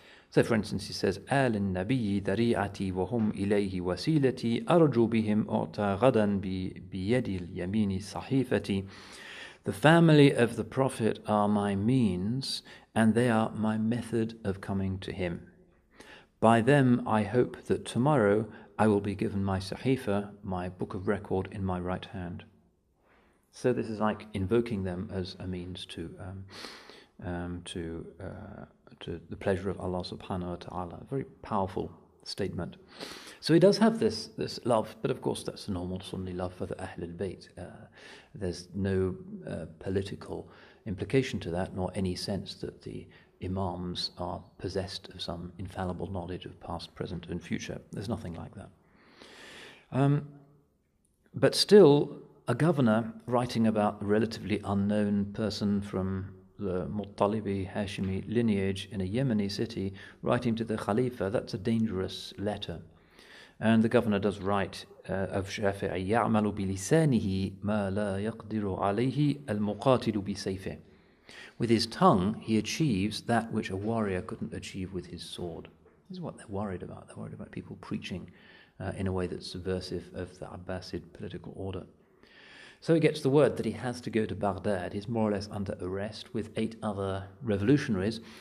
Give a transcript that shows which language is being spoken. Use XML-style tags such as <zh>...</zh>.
<en>So for instance he says,</en> <ar>آل النبي ذريعتي وهم إليه وسيلتي أرجو بهم أعطى غدا بيد اليمين صحيفتي.</ar> <en>The family of the Prophet are my means, and they are my method of coming to him. By them I hope that tomorrow I will be given my sahifa, my book of record, in my right hand. So this is like invoking them as a means to the pleasure of Allah subhanahu wa ta'ala. A very powerful statement. So he does have this love, but of course that's the normal Sunni love for the Ahlul Bayt. There's no political implication to that, nor any sense that the Imams are possessed of some infallible knowledge of past, present and future. There's nothing like that. But still, a governor writing about a relatively unknown person from the Muttalibi Hashimi lineage in a Yemeni city, writing to the Khalifa, that's a dangerous letter. And the governor does write of Shafi'i,</en> <ar>يَعْمَلُ بِلِسَانِهِ مَا لَا يَقْدِرُ عَلَيْهِ الْمُقَاتِلُ بِسَيْفِهِ.</ar> <en>With his tongue, he achieves that which a warrior couldn't achieve with his sword. This is what they're worried about. They're worried about people preaching in a way that's subversive of the Abbasid political order. So he gets the word that he has to go to Baghdad. He's more or less under arrest with 8 other revolutionaries.</en>